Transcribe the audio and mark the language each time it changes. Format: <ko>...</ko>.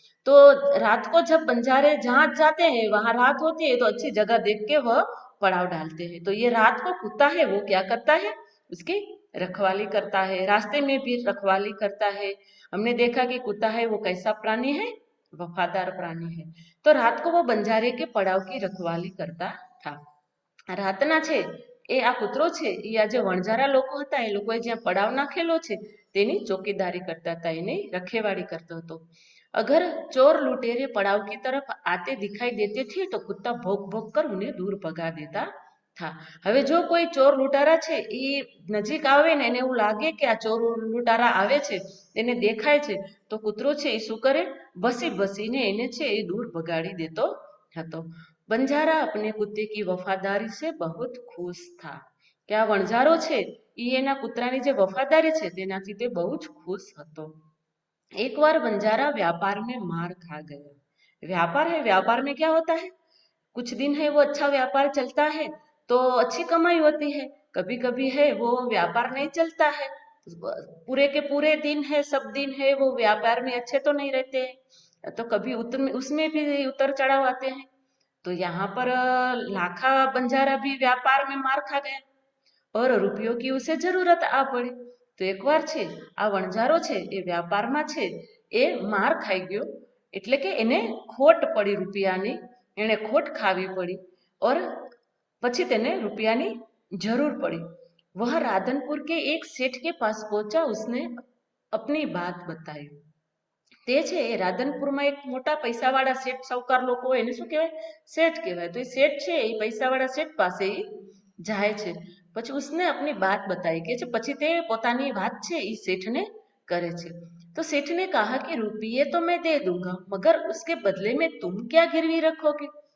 <hi>तो रात को जब बंजारे जहाँ जाते हैं वहां रात होती है तो अच्छी जगह देख के वह पड़ाव डालते हैं। तो ये रात को कुत्ता है वो क्या करता है? उसकी रखवाली करता है, रास्ते में भी रखवाली करता है। हमने देखा कि कुत्ता है वो कैसा प्राणी है? वफादार प्राणी है। तो रात को वो बंजारे के पड़ाव की रखवाली करता था।</hi> <gu>રાતના છે એ આ કૂતરો છે એ આ જે વણજારા લોકો હતા એ લોકોએ જ્યાં પડાવ નાખેલો છે તેની ચોકીદારી કરતા હતા, એની રખેવાળી કરતો હતો।</gu> <hi>अगर चोर लुटेरे पड़ाव की तरफ आते दिखाई देते थे तो कुत्ता भौंक भौंक कर उन्हें दूर भगा देता था।</hi> <gu>હવે જો કોઈ ચોર લૂંટારા છે એ નજીક આવે ને એને એવું લાગે કે આ ચોર લૂંટારા આવે છે, તેને દેખાય છે, તો કૂતરો છે એ શું કરે? ભસી ભસીને એને છે એ દૂર ભગાડી દેતો હતો।</gu> <hi>बंजारा अपने कुत्ते की वफादारी से बहुत खुश था।</hi> <gu>કે આ વણઝારો છે એ એના કૂતરાની જે વફાદારી છે તેનાથી તે બહુ જ ખુશ હતો।</gu> <hi>एक बार बंजारा व्यापार में मार खा गया। व्यापार है, व्यापार में क्या होता है? कुछ दिन है वो अच्छा व्यापार चलता है तो अच्छी कमाई होती है, कभी कभी है वो व्यापार नहीं चलता है, पूरे के पूरे दिन है, सब दिन है वो व्यापार में अच्छे तो नहीं रहते हैं, तो कभी उसमें भी उतर चढ़ाव आते हैं। तो यहाँ पर लाखा बंजारा भी व्यापार में मार खा गया और</hi> <gu>રૂપિયો</gu> <hi>की उसे</hi> <gu>જરૂરત આ પડી। તો એકવાર છે આ વણજારો છે એ વ્યાપારમાં છે એ માર ખાઈ ગયો, એટલે કે એને ખોટ પડી રૂપિયાની, એને ખોટ ખાવી પડી, और પછી તેને રૂપિયાની જરૂર પડી।</gu> <hi>वह राधनपुर के एक सेठ के पास पहुंचा, उसने अपनी बात बताई।</hi> <gu>તે છે એ રાધનપુરમાં એક મોટા પૈસાવાળા શેઠ સાહુકાર લોકો હોય એને શું કહેવાય? શેઠ કહેવાય। તો એ શેઠ છે એ પૈસાવાળા શેઠ પાસે એ જાય છે। પછી</gu> <hi>उसने अपनी बात बताई</hi> <gu>કે છે પછી તે પોતાની વાત છે એ શેઠને કરે છે।</gu> <hi>तो सेठ ने कहा कि रुपये तो मैं दे दूंगा मगर उसके बदले में तुम क्या गिरवी रखोगे?</hi>